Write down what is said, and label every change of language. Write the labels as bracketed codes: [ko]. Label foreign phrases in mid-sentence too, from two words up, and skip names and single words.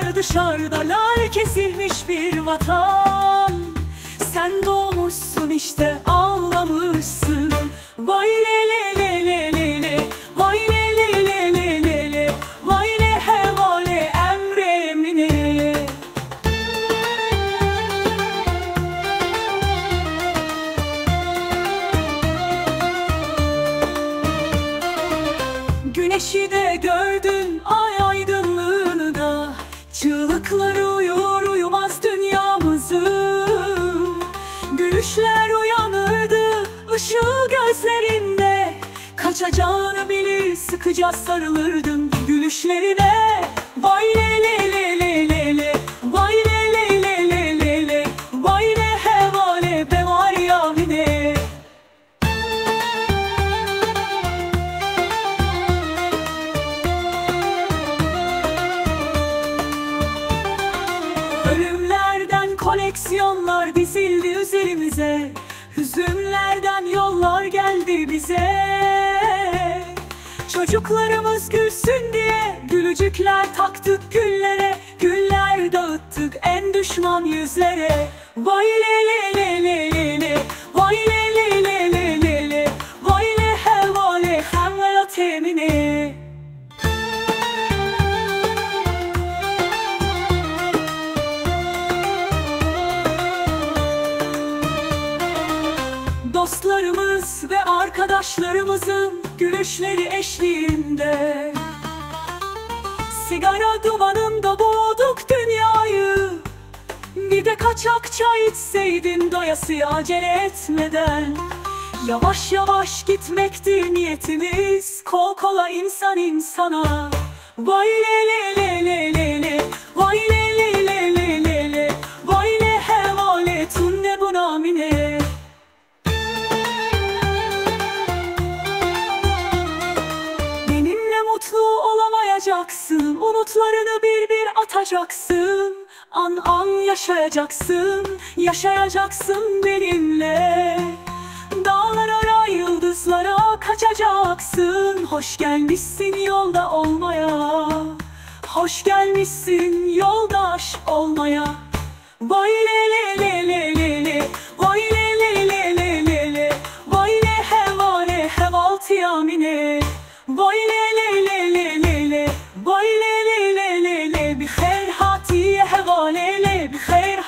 [tr] dışarıda lal kesilmiş bir vatan. Sen doğmuşsun işte ağlamışsın. [ku] Vay le le le le le le, vay le le le le le le, vay le hevale emremine. [tr] Güneşi de gördün, ay aydınlığını da, çığlıkları uyur uyumaz dünyamızı. Gülüşler uyanırdı ışığı gözlerinde, kaçacağını bilir sıkıca sarılırdın gülüşlerine. [ku] Vay le le le le le le, vay le le le le le le, vay le hevale be var yamine. [tr] Ölümlerden koleksiyonlar dizildi üzerimize, hüzünlerden yollar geldi bize. Çocuklarımız gülsün diye gülücükler taktık güllere, güller dağıttık en düşman yüzlere. [ku] Vay le le le le le le, vay le le le le le le, vay le hevale hemvela temine. [tr] Dostlarımız ve arkadaşlarımızın gülüşleri eşliğinde, sigara dumanında boğduk dünyayı. Bir de kaçak çay içseydin doyasıya acele etmeden. Yavaş yavaş gitmekti niyetimiz, kol kola insan insana. [ku] Vay le le le le le le, vay le le le le le le, vay le hevale tunne bu namine. [tr] Mutlu olamayacaksın, umutlarını bir bir atacaksın. An an yaşayacaksın, yaşayacaksın benimle. Dağlara, yıldızlara kaçacaksın. Hoş gelmişsin yolda olmaya, hoş gelmişsin yoldaş olmaya. [ku] Vay le le le le le le, vay le le le le le le, vay le hevale hevalti yamine. Vay le le le le le le, vay le le le le le, bi khair hatiye hevale le bi khair.